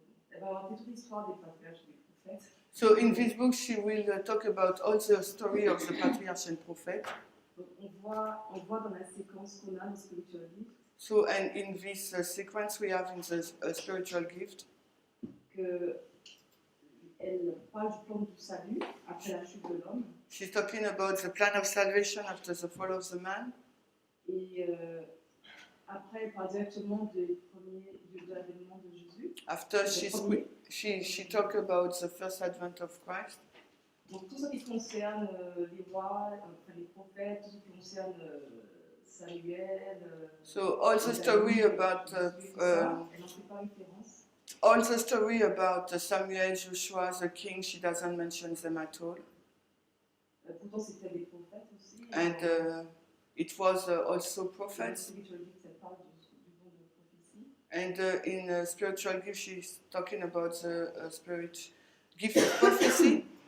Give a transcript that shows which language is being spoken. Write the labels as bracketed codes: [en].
[fr] Elle va raconter toute l'histoire des patriarches et des prophètes. [en] so in this book she will talk about all the story of the Patriarch and Prophet. [fr] Donc, on voit dans la séquence qu'on a dans Spiritual Gift [en] So and in this sequence we have in the spiritual gift [fr] qu'elle parle du plan du salut après la chute de l'homme. [en] she's talking about the plan of salvation after the fall of the man. [fr] Et après, elle parle directement de l'avènement de Jésus. [en] After she talk about the first advent of Christ. [fr] Donc tout ce qui concerne les rois, les prophètes, tout ce qui concerne Samuel. [en] So all the story about [fr] elle n'en fait pas référence. [en] all the story about Samuel, Joshua, the king, she doesn't mention them at all. [fr] Pourtant c'était des prophètes aussi. [en] And it was also prophets. [fr] Elle parle du don de prophétie. [en] And in spiritual gift, she's talking about the spirit gift of prophecy.